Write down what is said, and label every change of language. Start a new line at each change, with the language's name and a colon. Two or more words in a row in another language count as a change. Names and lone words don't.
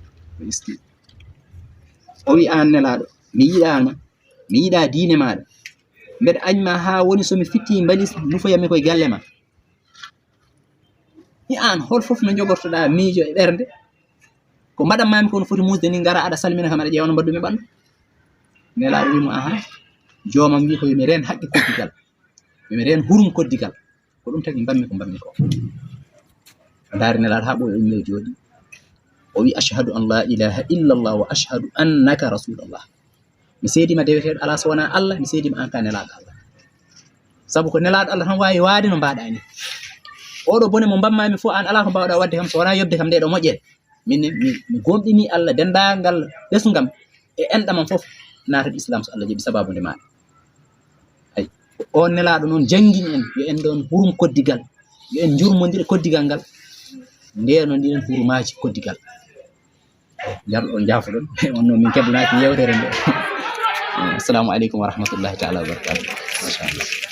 Fula: o wi an nelaɗo mi yiɗa diine maɗa mbeɗa añma ha woni somi fitti mbalis nufoyami koye galle ma i an hol fof no jogortoɗa miijo e ɓernde ko mbaɗanmami kono foti musde ni gara aɗa salmina kam aɗa ƴewno mbaddumi ɓandu nelaɗo wimo aha jomam wi ko yomi ren haqqe koddigal yomi ren hurum koddigal ko ɗum tagi mbammi ko mbammi ko daari nelaɗo ha ɓoye o yimmi o jooɗi o wi
Arabic: ashhadu an la ilaha illallah wa ashhadu annaka rasulullah
Fula: mi seedima deweteɗo ala so wona Allah mi seedima an ka nelaɗo Allah sabu ko nelaɗo Allah tan wawi waade no mbaɗa ni oɗo bone mo bammami fof an ala ko mbawɗa wadde kam so wona yobde kam ndeɗo moƴƴere min mi gomɗini Allah dendagal ɓesgam e enɗamam fof natat islam so Allah jaɓi sababude maɗa ay on nelaɗo noon jangguini en yo en ɗon hurum koddigal yo en jurmodira koddigal ngal ndeno ndiɗen hurumaji koddigal jarɗon jafoɗon on noon min keblaki yewtere nde
Arabic: assalamu aleykum wa rahmatullahi taala wa barakatuh
Fula: machallah